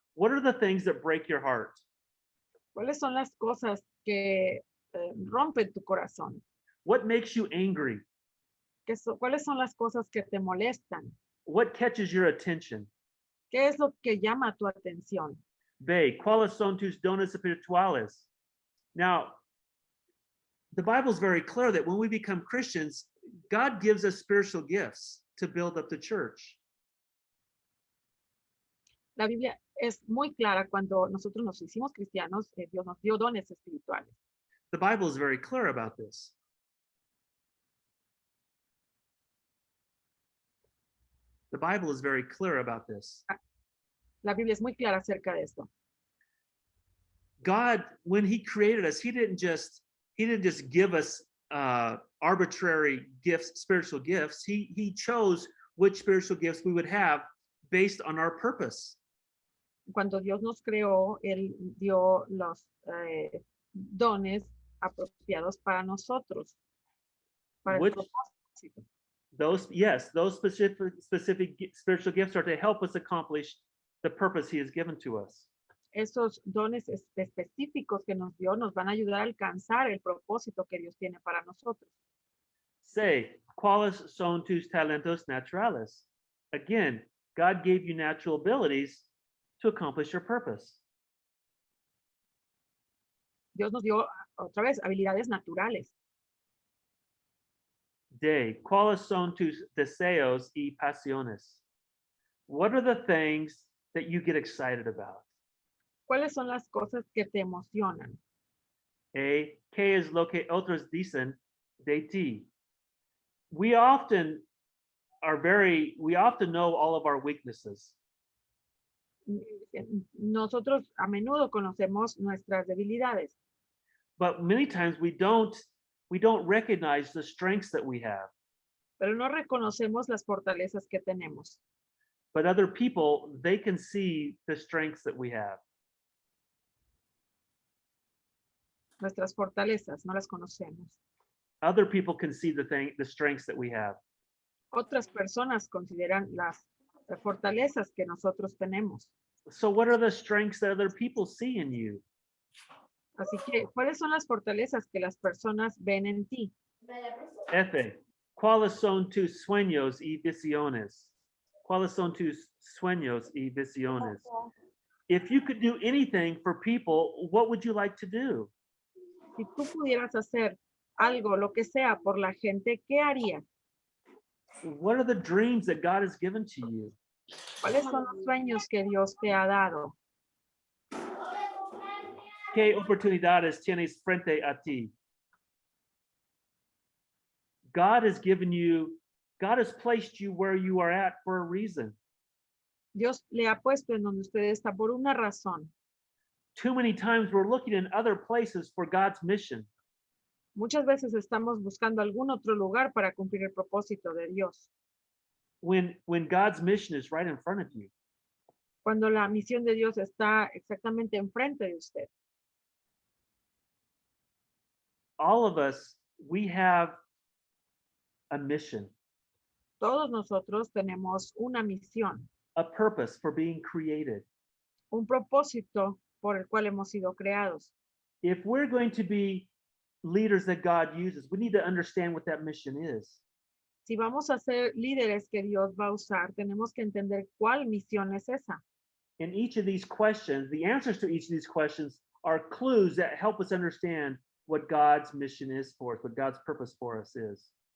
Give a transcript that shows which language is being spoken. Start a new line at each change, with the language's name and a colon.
English: What are the things that break your heart?
Spanish: ¿Cuáles son las cosas que rompen tu corazón?
English: What makes you angry?
Spanish: ¿Cuáles son las cosas que te molestan?
English: What catches your attention?
Spanish: ¿Qué es lo que llama tu atención? B. ¿Cuáles son tus dones espirituales?
English: Now, the Bible is very clear that when we become Christians, God gives us spiritual gifts to build up the church.
Spanish: La Biblia es muy clara cuando nosotros nos hicimos cristianos, Dios nos dio dones espirituales.
English: The Bible is very clear about this. The Bible is very clear about this.
Spanish: La Biblia es muy clara acerca de esto.
English: God, when he created us, he didn't just give us arbitrary gifts, spiritual gifts. He chose which spiritual gifts we would have based on our purpose.
Spanish: Cuando Dios nos creó, él dio los dones apropiados para nosotros. Para el propósito.
English: Those specific spiritual gifts are to help us accomplish the purpose he has given to us.
Spanish: Esos dones específicos que nos dio nos van a ayudar a alcanzar el propósito que Dios tiene para nosotros. Say, ¿cuáles son tus talentos naturales?
English: Again, God gave you natural abilities to accomplish your purpose.
Spanish: Dios nos dio otra vez habilidades naturales. D. ¿Cuáles son tus deseos y pasiones?
English: What are the things that you get excited about?
Spanish: ¿Cuáles son las cosas que te emocionan? A. ¿Qué es lo que otros dicen de ti?
English: We often know all of our weaknesses.
Spanish: Nosotros a menudo conocemos nuestras debilidades.
English: But many times we don't recognize the strengths that we have.
Spanish: Pero no reconocemos las fortalezas que tenemos.
English: But other people, they can see the strengths that we have.
Spanish: Nuestras fortalezas no las conocemos.
English: Other people can see the strengths that we have.
Spanish: Otras personas consideran las fortalezas que nosotros tenemos.
English: So what are the strengths that other people see in you?
Spanish: Así que, ¿cuáles son las fortalezas que las personas ven en ti? F. ¿Cuáles son tus sueños y visiones? ¿Cuáles son tus sueños y visiones?
English: If you could do anything for people, what would you like to do?
Spanish: Si tú pudieras hacer algo, lo que sea, por la gente, ¿qué harías?
English: What are the dreams that God has given to you?
Spanish: ¿Cuáles son los sueños que Dios te ha dado? ¿Qué oportunidades tienes frente a ti?
English: God has placed you where you are at for a reason.
Spanish: Dios le ha puesto en donde usted está por una razón.
English: Too many times we're looking in other places for God's mission.
Spanish: Muchas veces estamos buscando algún otro lugar para cumplir el propósito de Dios.
English: When God's mission is right in front of you.
Spanish: Cuando la misión de Dios está exactamente enfrente de usted.
English: All of us, we have a mission.
Spanish: Todos nosotros tenemos una misión,
English: A purpose for being created.
Spanish: un propósito por el cual hemos sido creados.
English: If we're going to be leaders that God uses, we need to understand what that mission is.
Spanish: Si vamos a ser líderes que Dios va a usar, tenemos que entender cuál misión es esa.
English: In each of these questions, the answers to each of these questions are clues that help us understand what God's mission is for us, what God's purpose for us is.